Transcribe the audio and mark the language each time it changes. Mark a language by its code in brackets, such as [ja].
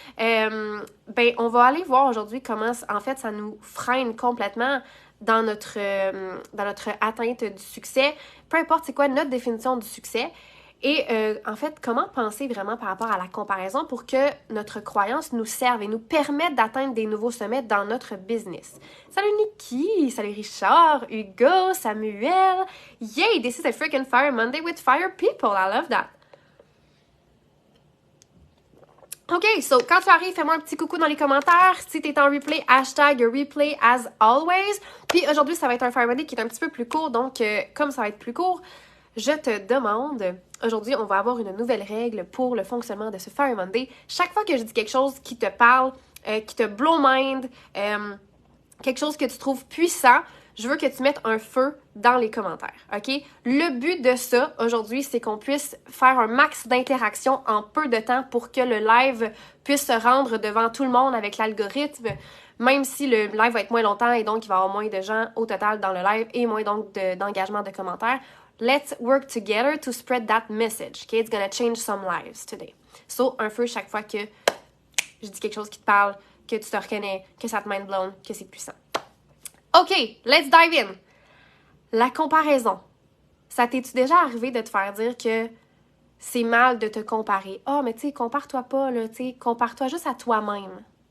[fr] On va aller voir aujourd'hui comment, en fait, ça nous freine complètement dans notre atteinte du succès. Peu importe c'est quoi notre définition du succès. Et en fait, comment penser vraiment par rapport à la comparaison pour que notre croyance nous serve et nous permette d'atteindre des nouveaux sommets dans notre business. Salut Nikki, salut Richard, Hugo, Samuel. [en] Yay, this is a freaking Fire Monday with fire people. I love that. [fr] OK, so quand tu arrives, fais-moi un petit coucou dans les commentaires. Si t'es en replay, hashtag replay [en] as always. [fr] Puis aujourd'hui, ça va être un Fire Monday qui est un petit peu plus court. Donc, comme ça va être plus court, je te demande, aujourd'hui, on va avoir une nouvelle règle pour le fonctionnement de ce Fire Monday. Chaque fois que je dis quelque chose qui te parle, qui te [en] blow mind, [fr] quelque chose que tu trouves puissant, je veux que tu mettes un feu dans les commentaires, OK? Le but de ça, aujourd'hui, c'est qu'on puisse faire un max d'interactions en peu de temps pour que le live puisse se rendre devant tout le monde avec l'algorithme, même si le live va être moins longtemps et donc il va y avoir moins de gens au total dans le live et moins donc d'engagement de commentaires. [en] Let's work together to spread that message, okay? It's gonna change some lives today. [fr] So, un feu chaque fois que je dis quelque chose qui te parle, que tu te reconnais, que ça te [en] mind blown, [fr] que c'est puissant. [en] OK, let's dive in. [fr] La comparaison. Ça t'es-tu déjà arrivé de te faire dire que c'est mal de te comparer? Ah, mais tu sais, compare-toi pas, là, tu sais, compare-toi juste à toi-même.